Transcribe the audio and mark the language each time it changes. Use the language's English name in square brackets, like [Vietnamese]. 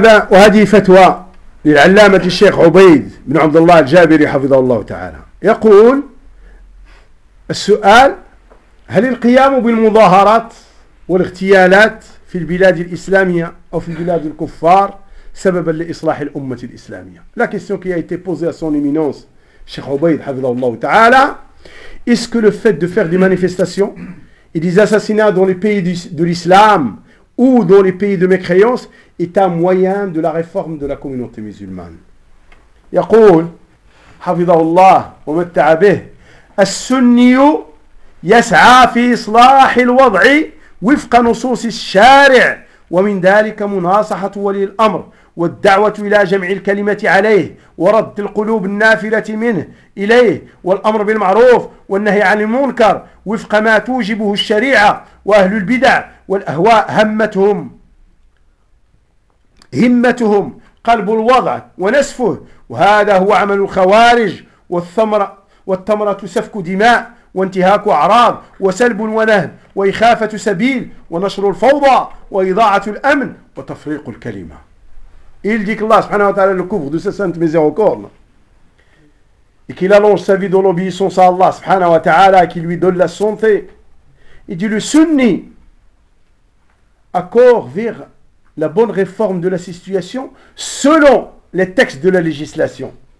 [Arabic] وهذه فتوى للعلامة الشيخ عبيد بن عبد الله الجابري حفظه الله تعالى. يقول السؤال: هل القيام بالمظاهرات والاغتيالات في البلاد الإسلامية أو في البلاد الكفار سببا لإصلاح الأمة الإسلامية؟ [French] La question qui a été posée à son éminence Cheikh Ubayd [Arabic] حفظه الله تعالى: [French] Est-ce que le fait de faire des manifestations et des assassinats dans les pays de l'islam ou dans les pays de mécréance est un moyen de la réforme de la communauté musulmane? [Arabic] يقول حفظه الله ومتع به: السني يسعى في إصلاح الوضع وفق نصوص الشارع ومن ذلك مناصحة ولي الأمر والدعوة إلى جمع الكلمة عليه ورد القلوب النافلة منه إليه والأمر بالمعروف والنهي عن المنكر وفق ما توجبه الشريعة وأهل البدع والأهواء همتهم قلب الوضع ونسفه وهذا هو عمل الخوارج والثمرة سفك دماء وانتهاك أعراض وسلب ونهب وإخافة سبيل ونشر الفوضى وإضاعة الأمن وتفريق الكلمة. [French] Il dit que Allah subhanahu wa ta'ala le couvre de sa sainte miséricorde et qu'il allonge sa vie dans l'obéissance à Allah subhanahu wa ta'ala et qu'il lui donne la santé. Il dit le sunni accord vers la bonne réforme de la situation selon les textes de la législation.